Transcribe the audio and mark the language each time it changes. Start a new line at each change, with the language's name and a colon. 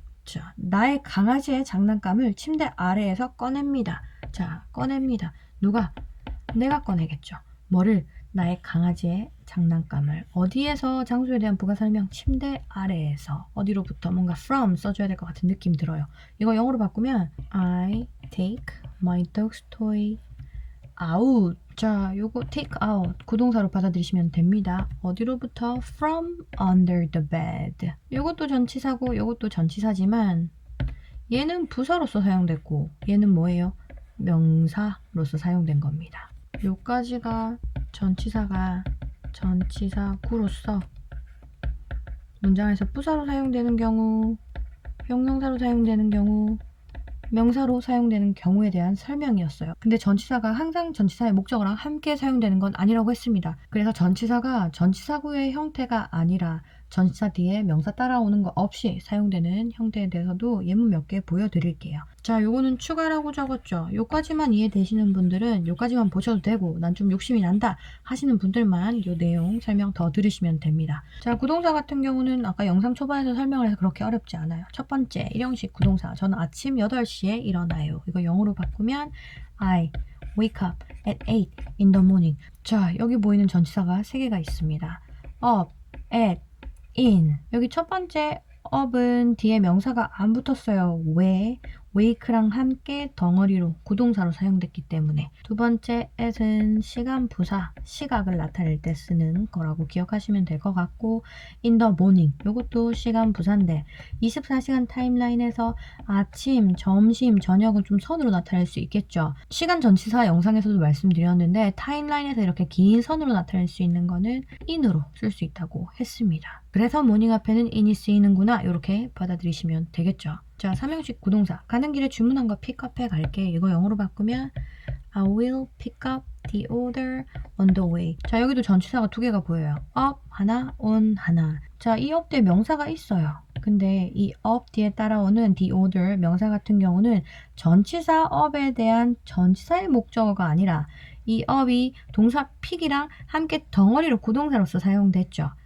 Korean: 자, 나의 강아지의 장난감을 침대 아래에서 꺼냅니다. 자, 꺼냅니다. 누가? 내가 꺼내겠죠. 뭐를? 나의 강아지의 장난감을. 어디에서? 장소에 대한 부가 설명. 침대 아래에서. 어디로부터? 뭔가 from 써줘야 될 것 같은 느낌 들어요. 이거 영어로 바꾸면
English: I take my dog's toy out.
Korean: 자, 요거 take out 구동사로 받아들이시면 됩니다. 어디로부터?
English: From under the bed.
Korean: 요것도 전치사고 요것도 전치사지만 얘는 부사로서 사용됐고 얘는 뭐예요? 명사로서 사용된 겁니다. 요까지가 전치사가 전치사구로서 문장에서 부사로 사용되는 경우, 형용사로 사용되는 경우, 명사로 사용되는 경우에 대한 설명이었어요. 근데 전치사가 항상 전치사의 목적어랑 함께 사용되는 건 아니라고 했습니다. 그래서 전치사가 전치사구의 형태가 아니라 전치사 뒤에 명사 따라오는 거 없이 사용되는 형태에 대해서도 예문 몇 개 보여드릴게요. 자, 요거는 추가라고 적었죠. 요까지만 이해되시는 분들은 요까지만 보셔도 되고 난 좀 욕심이 난다 하시는 분들만 요 내용 설명 더 들으시면 됩니다. 자, 구동사 같은 경우는 아까 영상 초반에서 설명을 해서 그렇게 어렵지 않아요. 첫 번째, 일형식 구동사. 저는 아침 8시에 일어나요. 이거 영어로 바꾸면
English: I wake up at 8 in the morning.
Korean: 자, 여기 보이는 전치사가 3개가 있습니다.
English: up, at, in.
Korean: 여기 첫 번째 up은 뒤에 명사가 안 붙었어요. 왜? wake랑 함께 덩어리로 구동사로 사용됐기 때문에. 두 번째 at은 시간 부사, 시각을 나타낼 때 쓰는 거라고 기억하시면 될 것 같고
English: in the morning,
Korean: 요것도 시간 부사인데 24시간 타임라인에서 아침, 점심, 저녁은 좀 선으로 나타낼 수 있겠죠. 시간 전치사 영상에서도 말씀드렸는데 타임라인에서 이렇게 긴 선으로 나타낼 수 있는 거는 in으로 쓸 수 있다고 했습니다. 그래서 morning 앞에는 in이 쓰이는구나 이렇게 받아들이시면 되겠죠. 자, 삼형식 구동사. 가는 길에 주문한 거 픽업해 갈게. 이거 영어로 바꾸면
English: I will pick up the order on the way.
Korean: 자, 여기도 전치사가 2개가 보여요. up 하나, on 하나. 자, 이 up 뒤에 명사가 있어요. 근데 이 up 뒤에 따라오는 the order 명사 같은 경우는 전치사 up에 대한 전치사의 목적어가 아니라 이 up이 동사 pick이랑 함께 덩어리로 구동사로서 사용됐죠.